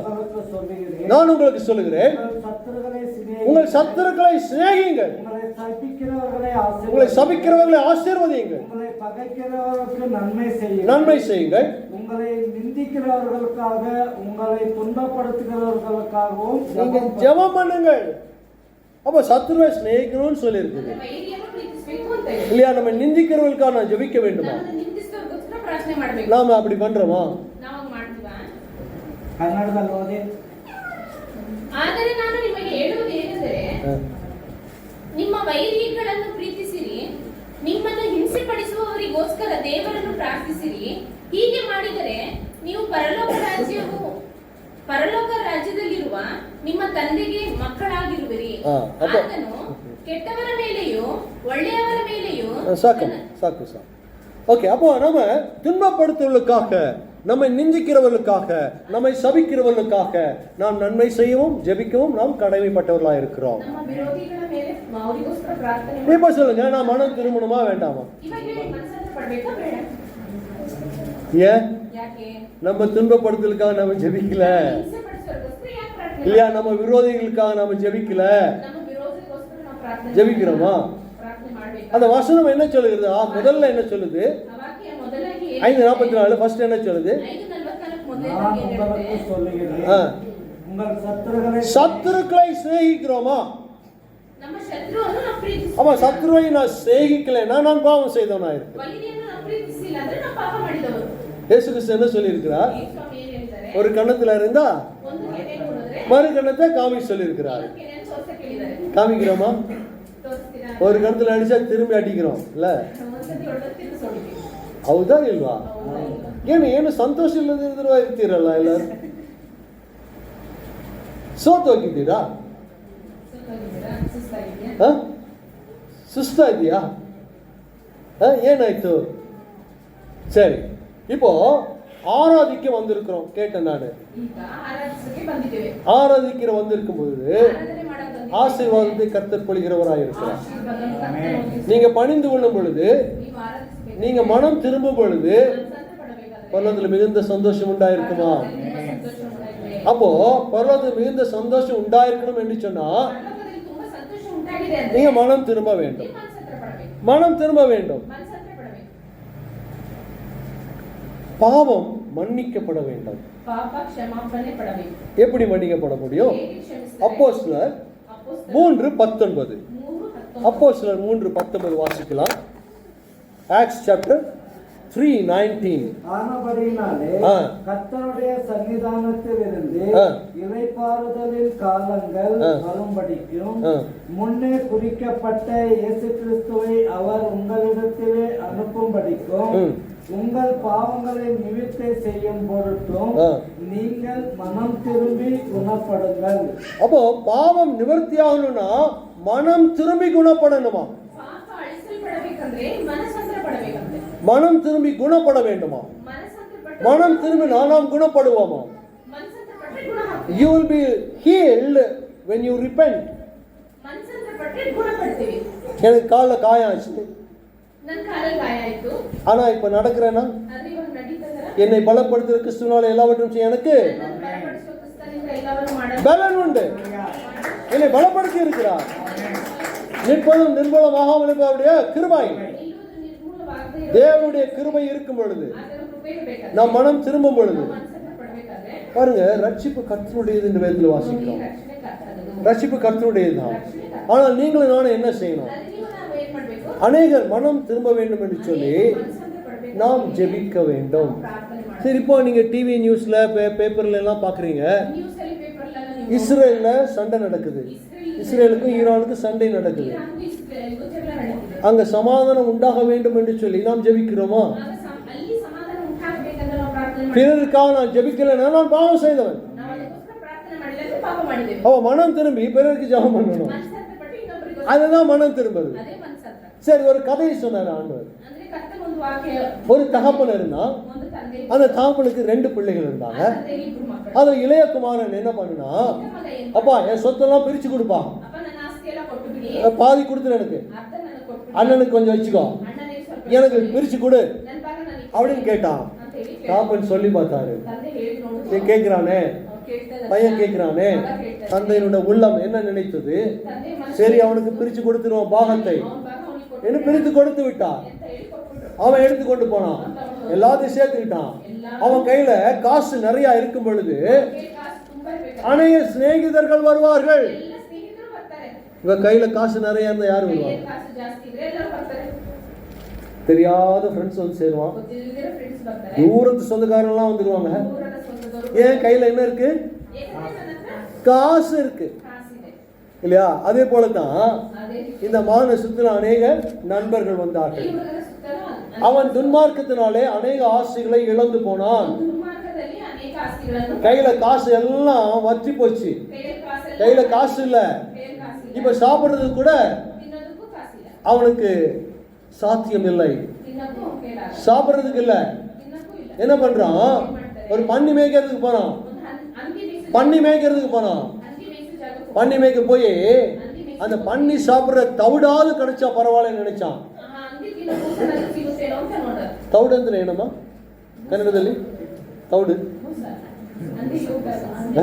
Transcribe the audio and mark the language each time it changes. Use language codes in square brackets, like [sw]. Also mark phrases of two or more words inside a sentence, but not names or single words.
[ta] நான் உங்களுக்கு சொல்லுகிறேன், உங்கள் சத்துருக்களை சிநேகியுங்கள், உங்களை சபிக்கிறவர்களை ஆசீர்வதியுங்கள், நன்மை செய்யுங்கள், உங்களை நிந்திக்கிறவர்களுக்காக, உங்களை துன்பப்படுத்துகிறவர்களுக்காகவும் நீங்க ஜெபம் பண்ணுங்கள். அப்ப சத்துருவை சிநேகிக்கணும்னு சொல்லி இருக்குது [kn] ವೈರಿಯನ್ನು ಪ್ರೀತಿಸಬೇಕು ಅಂತ ಹೇಳಿ. [ta] இல்லையா? நம்ம நிந்திக்கிறவர்களுக்காக நான் ஜெபிக்க வேண்டுமா? [kn] ನಮ್ಮನ್ನು ನಿಂದಿಸಿದವರಿಗೋಸ್ಕರ ಪ್ರಾರ್ಥನೆ ಮಾಡಬೇಕು. [ta] நாம அப்படி பண்றோமா? [kn] ನಾವು ಹಂಗ್ ಮಾಡ್ತೀವಾ? ಕನ್ನಡದಲ್ಲಿ ಓದಿ. ಆದರೆ ನಾನು ನಿಮಗೆ ಹೇಳುವುದು ಏನೆಂದರೆ, ನಿಮ್ಮ ವೈರಿಗಳನ್ನು ಪ್ರೀತಿಸಿರಿ, ನಿಮ್ಮನ್ನು ಹಿಂಸೆಪಡಿಸುವವರಿಗೋಸ್ಕರ ದೇವರನ್ನು ಪ್ರಾರ್ಥಿಸಿರಿ. ಹೀಗೆ ಮಾಡಿದರೆ ನೀವು ಪರಲೋಕ ರಾಜ್ಯದಲ್ಲಿರುವ ನಿಮ್ಮ ತಂದೆಗೆ ಮಕ್ಕಳಾಗಿರುವಿರಿ. ಆತನು ಕೆಟ್ಟವರ ಮೇಲೆಯೂ ಒಳ್ಳೆಯವರ ಮೇಲೆಯೂ [ta] சாக்கு. ஓகே, அப்போ நம்ம துன்பப்படுத்துவதற்காக, நம்மை நிந்திக்கிறவர்களுக்காக, நம்மை சபிக்கிறவர்களுக்காக நாம் நன்மை செய்யவும் ஜெபிக்கவும் நாம் கடமைப்பட்டவர்களாக இருக்கிறோம். [kn] ನಮ್ಮ ವಿರೋಧಿಗಳ ಮೇಲೆ ಅವರಿಗೋಸ್ಕರ ಪ್ರಾರ್ಥನೆ [ta] இப்ப சொல்லுங்க, நான் மனம் திரும்பணுமா வேண்டாமா? [kn] ಇವಾಗ ಹೇಳಿ, ಮನಸ್ಸನ್ನು ಪಡಬೇಕಾ ಬೇಡ? [ta] ஏன் [kn] ಯಾಕೆ? [ta] நம்ம துன்பப்படுத்துவதற்காக நம்ம ஜெபிக்கல [kn] ಹಿಂಸೆಪಡಿಸೋರಿಗೋಸ್ಕರ ಯಾಕೆ ಪ್ರಾರ್ಥನೆ [ta] இல்லையா? நம்ம விரோதிகளுக்காக நம்ம ஜெபிக்கல, [kn] ನಮ್ಮ ವಿರೋಧಿಗೋಸ್ಕರ ನಾವು ಪ್ರಾರ್ಥನೆ [ta] ஜெபிக்கிறோமா? [kn] ಪ್ರಾರ್ಥನೆ ಮಾಡಬೇಕು. [ta] அந்த வசனம் என்ன சொல்லுகிறது? முதல்ல என்ன சொல்லுது? [kn] ವಾಕ್ಯ ಮೊದಲಾಗಿ [ta] 5:44 ஃபர்ஸ்ட் என்ன சொல்லுது? 5:44 நான் [kn] ಮೊದಲಾಗಿ [ta] உங்களுக்கு சொல்லுகிறேன், ஆ. உங்கள் சத்துருக்களை சத்துருக்களை சிநேகிக்கிறோமா? [kn] ನಮ್ಮ ಶತ್ರುವನ್ನು ನಾವು ಪ್ರೀತಿಸಿ, [ta] ஆமா, சத்துருவை நான் சிநேகிக்கலைன்னா நான் பாவம் செய்தவனா இருக்கேன். [kn] ವೈರಿಯನ್ನು ನಾವು ಪ್ರೀತಿಸಿಲ್ಲ ಅಂದ್ರೆ ನಾವು ಪಾಪ ಮಾಡಿದವರು. [ta] இயேசு கிறிஸ்து என்ன சொல்லியிருக்கிறார்? [kn] ಈ ಸ್ವಾಮಿ ಏನ್ ಹೇಳಿದ್ದಾರೆ? [ta] ஒரு கண்ணத்துல இருந்தா [kn] ಒಂದು ಕೆನೆ ಕೊಡಿದ್ರೆ [ta] மறு கண்ணத்தை காமி சொல்லியிருக்கிறார். [kn] ಇನ್ನೊಂದು ಕೆನೆಯನ್ನು ತೋರ್ಸಕ್ಕೆ ಹೇಳಿದ್ದಾರೆ. [ta] காமிக்கிறோமா? [kn] ತೋರಿಸ್ತೀರಾ? [ta] ஒரு கணத்துல அடிச்சா திரும்பி அடிக்கிறோம் இல்ல? [kn] ಒಂದ್ಸತಿ ಹೊಡೆದ್ರೆ ತಿರ್ಗಿಸಿ ಹೊಡಿತೀವಿ. ಹೌದಾ ಇಲ್ವಾ? ಹೌದಾ ಇಲ್ವಾ? ಏನು ಸಂತೋಷ ಇಲ್ಲದಿರುವ ಇರ್ತೀರಲ್ಲ ಎಲ್ಲರೂ. ಸೋತ್ ಹೋಗಿದ್ದೀರಾ? ಸುಸ್ತಾಗಿದ್ದೀರಾ? ಸುಸ್ತಾಗಿದ್ಯಾ? ಹ? ಸುಸ್ತಾ ಇದೆಯಾ? ಏನಾಯ್ತು? ಸರಿ, [ta] இப்போ ஆராதிக்க வந்திருக்கிறோம். கேட்டேன் நான். [kn] ಈಗ ಆರಾಧಿಸಕ್ಕೆ ಬಂದಿದ್ದೇವೆ. [ta] ஆராதிக்கிற வந்திருக்கும் பொழுது [kn] ಆರಾಧನೆ ಮಾಡಕ್ಕೆ ಬಂದಿದ್ದೇವೆ. [ta] ஆசீர்வாதத்தை கர்த்தர் பொழிகிறவராய் இருக்கிறார். [kn] ಆಶೀರ್ವಾದವನ್ನು ಕರ್ತನು ಒದಗಿಸಿ. [ta] நீங்க பணிந்து கொள்ளும் பொழுது, [kn] ನೀವು ಆರಾಧಿಸಬೇಕು. [ta] நீங்க மனம் திரும்பும் பொழுது [kn] ಮನಸ್ಸನ್ನು ಪಡಬೇಕಾದ್ರೆ [ta] பரலோகத்தில் மிகுந்த சந்தோஷம் உண்டாயிருக்குமா? [kn] ತುಂಬಾ ಸಂತೋಷ ಉಂಟಾಗಿದೆ. [ta] அப்போ பரலோகத்தில் மிகுந்த சந்தோஷம் உண்டாயிருக்கணும் என்று சொன்னா [kn] ಪರಲೋಕದಲ್ಲಿ ತುಂಬಾ ಸಂತೋಷ ಉಂಟಾಗಿದೆ ಅಂದ್ರೆ [ta] நீங்க மனம் திரும்ப வேண்டும். [kn] ನೀವು ಮನಸ್ಸತ್ರ ಪಡಬೇಕು. [ta] மனம் திரும்ப வேண்டும். [kn] ಮನಸ್ಸತ್ರ ಪಡಬೇಕು. [ta] பாவம் மன்னிக்கப்பட வேண்டும். [kn] ಪಾಪ ಕ್ಷಮಾಪಣೆ ಪಡಬೇಕು. [ta] எப்படி மன்னிக்கப்பட முடியும்? [kn] ಹೇಗೆ ಕ್ಷಮಿಸ್ತಾರೆ? [ta] அப்போஸ்தலர் [kn] ಅಪೊಸ್ತಲರು 3:19. 3:19. [ta] அப்போஸ்தலர் 3:19 வாசிக்கலாம். [en] Acts chapter [ta] 3:19. ஆனபடியினாலே ஆ. கர்த்தருடைய சன்னிதானத்தில் இருந்து ஆ. இளைப்பாறுதலின் காலங்கள் ஆ. வரும்படிக்கும் ஆ. முன்னே குறிக்கப்பட்ட இயேசு கிறிஸ்துவை அவர் உங்களிடத்திலே அனுப்பும்படிக்கும் ம். உங்கள் பாவங்களை நிவிர்த்தி செய்யும் பொருட்டும் ஆ. நீங்கள் மனம் திரும்பி குணப்படுங்கள். அப்போ பாவம் நிவர்த்தியாகணும்னா மனம் திரும்பி குணப்படணுமா? [kn] ಪಾಪ ಅಳಿಸಲ್ಪಡಬೇಕಂದ್ರೆ ಮನಸ್ಸಂತ್ರ ಪಡಬೇಕಂತೆ. [ta] மனம் திரும்பி குணப்பட வேண்டுமா? [kn] ಮನಸ್ಸಂತ್ರ ಪಟ್ಟ [ta] மனம் திரும்பினா நாம் குணப்படுவோமா? [kn] ಮನಸ್ಸಂತ್ರ ಪಟ್ಟರೆ ಗುಣ ಆಗ್ತದೆ. [en] You will be healed when you repent. [kn] ಮನಸ್ಸಂತ್ರ ಪಟ್ಟರೆ ಗುಣ ಪಡ್ತೀವಿ. [ta] எனக்கு காலில் காயம் ஆச்சு, [kn] ನನ್ನ ಕಾಲಲ್ಲಿ ಗಾಯ ಆಯ್ತು, [ta] ஆனா இப்ப நடக்கிறேன்னா [kn] ಆದ್ರೆ ಇವಾಗ ನಡೀತದರ [ta] என்னை பலப்படுத்துகிற கிறிஸ்துவினால எல்லாவற்றும் செய்ய எனக்கு [kn] ನನ್ನ ಬಲಪಡಿಸುವ ಕ್ರಿಸ್ತನಿಂದ ಎಲ್ಲವನ್ನೂ ಮಾಡ [ta] பலன் உண்டு. என்னை பலப்படுத்தி இருக்கிறார். நிற்பதும் நிர்மூலமாகாமல் இருப்பவருடைய கிருபை, [kn] ನಿಲ್ಲುವುದು ನಿರ್ಮೂಲವಾಗದೆ [ta] தேவனுடைய கிருபை இருக்கும் பொழுது, [kn] ಆತನ ಕೃಪೆ ಇರಬೇಕಾದ್ರೆ [ta] நாம் மனம் திரும்பும் பொழுது, [kn] ನಾವು ಮನಸ್ಸಂತ್ರ ಪಡಬೇಕಾದ್ರೆ [ta] பாருங்க, ரட்சிப்பு கர்த்தருடையது என்று வேதத்தில் [kn] ಈ [ta] வாசிக்கிறோம். [kn] ರಕ್ಷಣೆ ಕರ್ತನದು. [ta] ரட்சிப்பு கர்த்தருடையதுதான். [kn] ರಕ್ಷಣೆ ಕರ್ತನದು. [ta] ஆனால் நீங்களும் நானும் என்ன செய்யணும்? [kn] ಅದೇ ನೀವು ನಾವು ಏನ್ ಮಾಡ್ಬೇಕು? [ta] அநேகர் மனம் திரும்ப வேண்டும் என்று சொல்லி [kn] ಮನಸ್ಸಂತ್ರ ಪಡಬೇಕು. [ta] நாம் ஜெபிக்க வேண்டும். [kn] ಪ್ರಾರ್ಥನೆ ಮಾಡಿ. [ta] சரி, இப்போ நீங்க [en] TV news [ta] பேப்பர்ல எல்லாம் பாக்குறீங்க, [kn] ನ್ಯೂಸ್ ಅಲ್ಲಿ ಪೇಪರ್ ಎಲ್ಲ ನೀವು [ta] இஸ்ரேல்ல சண்டை நடக்குது, இஸ்ரேலுக்கும் ஈரானுக்கும் சண்டை நடக்குது. [kn] ಇರಾನ್ಗೂ ಇಸ್ರೇಲ್ಗೂ ಜಗಳ ನಡೀತಿದೆ. [ta] அங்க சமாதானம் உண்டாக வேண்டும் என்று சொல்லி நாம் ஜெபிக்கிறோமா? [kn] ಆಗ ಅಲ್ಲಿ ಸಮಾಧಾನ ಉಂಟಾಗಬೇಕಂದ್ರೆ ನಾವು ಪ್ರಾರ್ಥನೆ ಮಾಡಿ. [ta] பிறருக்காக நான் ஜெபிக்கலைன்னா நான் பாவம் செய்தவன். [kn] ನಾವು ಅದಕ್ಕೋಸ್ಕರ ಪ್ರಾರ್ಥನೆ ಮಾಡಿಲ್ಲ ಅಂದ್ರೆ ಪಾಪ ಮಾಡಿದ್ದೇವೆ. [ta] அவ மனம் திரும்பி பிறருக்கு ஜெபம் பண்ணணும். [kn] ಮನಸ್ಸಂತ್ರ ಪಟ್ಟು ಇನ್ನೊಬ್ಬರಿಗೋಸ್ಕರ [ta] அதுதான் மனம் திரும்புறது. [kn] ಅದೇ ಮನಸ್ಸಂತ್ರ. [ta] சரி, ஒரு கதையை சொன்னார் ஆண்டவர். [kn] ಅಂದ್ರೆ ಕರ್ತನ ಒಂದು ವಾಕ್ಯ, [ta] ஒரு தகப்பன் இருந்தா, [kn] ಒಂದು ತಂದೆ, [ta] அந்த தகப்பனுக்கு 2 பிள்ளைகள் இருந்தாங்க. [kn] ಆ ತಂದೆಗೆ 2 ಮಕ್ಕಳು. [ta] அதுல இளைய குமாரன் என்ன பண்ணுனா, [kn] ಚಿಕ್ಕ ಮಗ ಏನ್ [ta] அப்பா என் சொத்தெல்லாம் பிரிச்சு கொடுப்பா, [kn] ಅಪ್ಪ ನನ್ನ ಆಸ್ತಿ ಎಲ್ಲ ಕೊಟ್ಟು ಬಿಡಿ, [ta] பாதி கொடுத்துரு, எனக்கு [kn] ಅರ್ಧ ನನಗೆ ಕೊಟ್ಟು [ta] அண்ணனுக்கு கொஞ்சம் வச்சுக்கோ, [kn] ಅಣ್ಣನಿಗೆ ಸ್ವಲ್ಪ [ta] எனக்கு பிரிச்சு கொடு [kn] ನನ್ನ ಭಾಗ ನನಗೆ [ta] அப்படின்னு கேட்டான். [kn] ಅಂತ ಹೇಳಿ ಕೇಳಿದ. [ta] தகப்பன் சொல்லி பார்த்தாரு. [kn] ತಂದೆ ಹೇಳಿ ನೋಡು, [ta] கேட்கிறானே, [kn] ಅವ್ನು ಕೇಳ್ತಾ [ta] பையன் [kn] ಇದ್ದಾನೆ. [ta] கேட்கிறானே, [kn] ಮಗ ಕೇಳ್ತಾ ಇದ್ದಾನೆ. [ta] தந்தையினுடைய உள்ளம் என்ன நினைத்தது? [kn] ತಂದೆ ಮನಸ್ಸು [ta] சரி, அவனுக்கு பிரிச்சு கொடுத்துருவோம் பாகத்தை [kn] ಅವನ ಭಾಗ ಅವನಿಗೆ ಕೊಟ್ಟು [ta] என்று பிரித்து கொடுத்து விட்டார். [kn] ಅಂತ ಹೇಳಿ ಕೊಟ್ಬಿಟ್ರು. [ta] அவன் எடுத்து கொண்டு போனான். [kn] ಅಂತ ಅವನು [ta] எல்லாத்தையும் சேர்த்துக்கிட்டான். அவன் கையில காசு நிறைய இருக்கும் பொழுது [kn] ಕಾಸು ತುಂಬಾ ಇರ್ಬೇಕು. [ta] அநேக சிநேகிதர்கள் வருவார்கள். [kn] ಎಲ್ಲ ಸ್ನೇಹಿತರು ಬರ್ತಾರೆ. [ta] இவ கையில காசு நிறைய இருந்தா யாரு [kn] ಕೈಯಲ್ಲಿ [ta] வருவாங்க? [kn] ಕಾಸು ಜಾಸ್ತಿ ಇದ್ರೆ ಎಲ್ಲರೂ ಬರ್ತಾರೆ. [ta] தெரியாத ஃப்ரெண்ட்ஸ் வந்து சேருவான். [kn] ಗೊತ್ತಿಲ್ಲದಿರೋ ಫ್ರೆಂಡ್ಸ್ ಬರ್ತಾರೆ. [ta] தூரத்து சொந்தக்காரங்க எல்லாம் வந்துருவாங்க. [kn] ದೂರದ ಸ್ವಂತದವರು. [ta] ஏன் கையில என்ன இருக்கு? [kn] ಏಕೆಂದ್ರೆ ನನ್ನ ಹತ್ರ [ta] காசு இருக்கு [kn] ಕಾಸಿದೆ. [ta] இல்லையா? அதே போலதான் [kn] ಅದೇ ರೀತಿ [ta] இந்த மகனை சுத்தின அநேக நண்பர்கள் [kn] ಈ [ta] வந்தார்கள். [kn] ಹುಡುಗನ ಸುತ್ತಲೂ [ta] அவன் துன்மார்க்கத்தினாலே அநேக ஆசைகளை இழந்து போனான். [kn] ದುರ್ಮಾರ್ಗದಲ್ಲಿ ಅನೇಕ ಆಸ್ತಿಗಳನ್ನು [ta] கையில காசு எல்லாம் வற்றி போச்சு. கையில காசு இல்ல. இப்ப சாப்பிடுறதுக்கு கூட [kn] ತಿನ್ನೋದಕ್ಕೂ ಕಾಸಿಲ್ಲ. [ta] அவனுக்கு சாத்தியம் இல்லை. [kn] ತಿನ್ನಕ್ಕೂ ಕೇಳಾಗ [ta] சாப்பிடுறதுக்கு இல்ல. [kn] ತಿನ್ನಕ್ಕೂ ಇಲ್ಲ. [ta] என்ன பண்றான்? ஒரு பன்னி மேய்க்கிறதுக்கு போனான். [kn] ಒಂದು ಅಂಗಿ ಮೇಯಿಸು [ta] பன்னி மேய்க்கிறதுக்கு போனான். [kn] ಅಂಗಿ ಮೇಯಿಸು ಜಾಗಕ್ಕೆ [ta] பன்னி மேய்க்க போய் அந்த பன்னி சாப்பிடுற தவிடாவது கிடைச்சா பரவாயில்லன்னு நினைச்சான். [kn] ಅಂಗಿ ತಿನ್ನೋ ಕೂಸನಾದ್ರೂ ಸಿಗುತ್ತೇನೋ ಅಂತ ನೋಡ. ತೌಡು ಅಂದ್ರೆ ಏನಮ್ಮ ಕನ್ನಡದಲ್ಲಿ? ತೌಡು ಮೂಸ ಅಂಗಿ ಹೋಗಲ್ಲ. ಅಂಗಿ